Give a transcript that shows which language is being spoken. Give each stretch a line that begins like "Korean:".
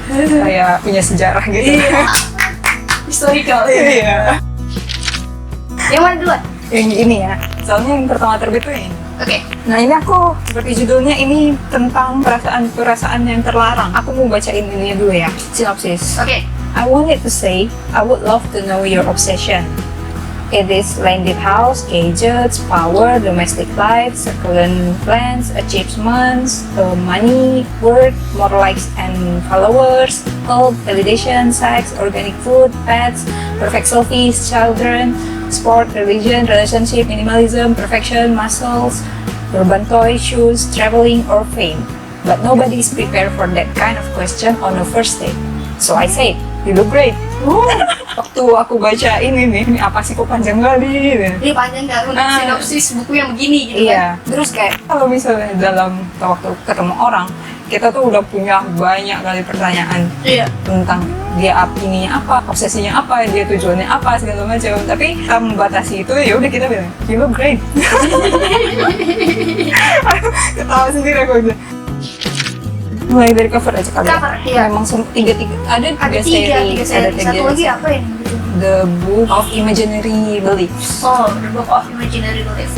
Indonesian: Kayak punya sejarah gitu. Iya. Historical. Iya. Yang mana duluan? Yang ini ya. Soalnya yang pertama terbit tuh ini. Oke. Nah ini aku, seperti judulnya ini tentang perasaan-perasaan yang terlarang. Aku mau bacain ini dulu ya, sinopsis. Oke.
English: I wanted to say, I would love to know your obsession. It is landed house, gadgets, power, domestic life, succulent plants, achievements, money, work, more likes and followers, cult, validation, sex, organic food, pets, perfect selfies, children, sport, religion, relationship, minimalism, perfection, muscles, urban toys, shoes, traveling, or fame. But nobody is prepared for that kind of question on a first date. So I said, you look great.
Indonesian: Waktu aku baca ini apa sih kok panjang kali? Ini panjang kan untuk sinopsis buku yang begini gitu iya. Kan? Terus kayak kalau misalnya dalam waktu ketemu orang, kita tuh udah punya banyak kali pertanyaan tentang dia ininya apa, obsesinya apa, dia tujuannya apa segala macam. Tapi kita membatasi itu ya udah kita bilang,
English: you look great.
Indonesian: Ketawa sendiri aku udah. Mulai dari cover aja kali cover, ya. Memang tiga ada tiga seri. Satu lagi apa ya?
English: The Book of Imaginary Beliefs. Oh, The Book of Imaginary Beliefs.